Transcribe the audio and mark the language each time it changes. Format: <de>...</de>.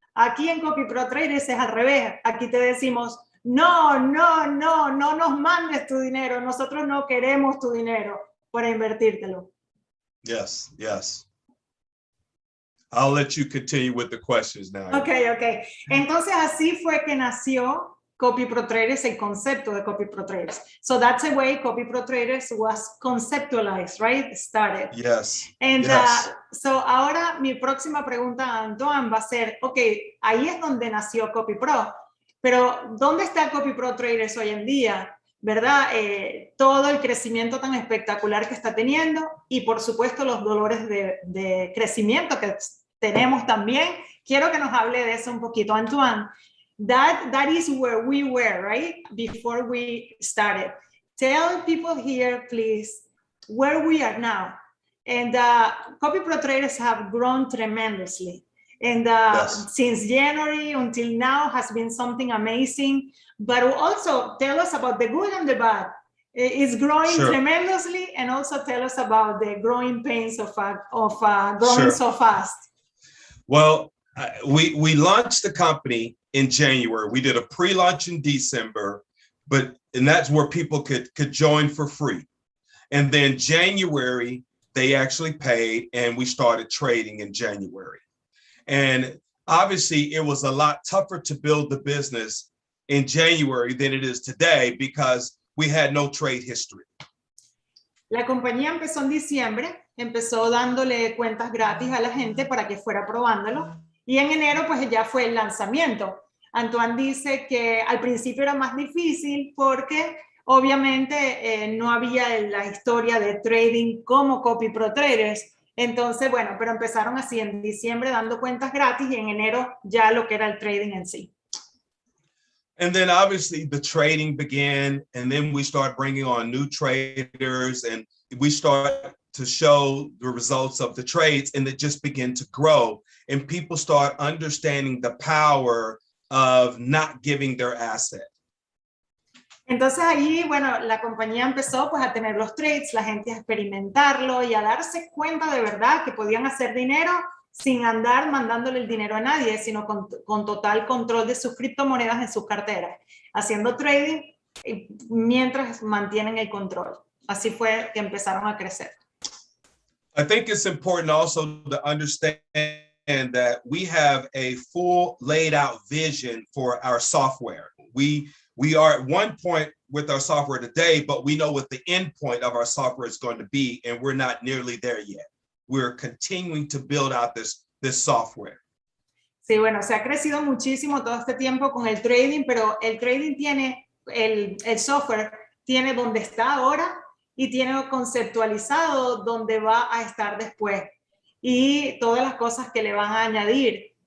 <es>Aquí en Copyprotraders es al revés. Aquí te decimos, no nos mandes tu dinero. Nosotros no queremos tu dinero para invertírtelo.</es> <en>Yes. I'll let you continue with the questions now. Okay.</en> <es>Entonces así fue que nació Copyprotraders, el concepto de Copyprotraders.</es> <en>So that's the way Copyprotraders was conceptualized, right? Started. Yes. And so</en> <es>ahora mi próxima pregunta a Antoine va a ser, ahí es donde nació CopyPro, pero ¿dónde está Copyprotraders hoy en día? ¿Verdad? Todo el crecimiento tan espectacular que está teniendo y por supuesto los dolores de crecimiento que tenemos también. Quiero que nos hable de eso un poquito, Antoine.</es> <en>That is where we were, right? Before we started. Tell people here, please, where we are now. And Copyprotraders have grown tremendously. And since January until now has been something amazing. But also tell us about the good and the bad. It's growing tremendously, and also tell us about the growing pains of growing so fast. Well, we launched the company in January. We did a pre-launch in December, and that's where people could join for free. And then January, they actually paid, and we started trading in January. And obviously, it was a lot tougher to build the business in January than it is today because we had no trade history.</en> <es>La compañía empezó en diciembre, empezó dándole cuentas gratis a la gente para que fuera probándolo, y en enero pues ya fue el lanzamiento. Antoine dice que al principio era más difícil porque obviamente no había la historia de trading como Copyprotraders. Entonces, bueno, pero empezaron así en diciembre dando cuentas gratis y en enero ya lo que era el trading en sí.</es> <en>And then obviously the trading began, and then we start bringing on new traders, and we start to show the results of the trades, and it just begin to grow. And people start understanding the power of not giving their asset.</en> <es>Entonces ahí, bueno, la compañía empezó pues a tener los trades, la gente a experimentarlo y a darse cuenta de verdad que podían hacer dinero sin andar mandándole el dinero a nadie, sino con total control de sus criptomonedas en sus carteras, haciendo trading mientras mantienen el control. Así fue que empezaron a crecer.</es> <en>I think it's important also to understand that we have a full laid out vision for our software. We we are at one point with our software today, but we know what the end point of our software is going to be, and we're not nearly there yet. We're continuing to build out this software.</en> <es>Sí, bueno, se ha crecido muchísimo todo este tiempo con el trading, pero el trading tiene, el software tiene donde está ahora y tiene conceptualizado dónde va a estar después y todas las cosas que le van a añadir.</es>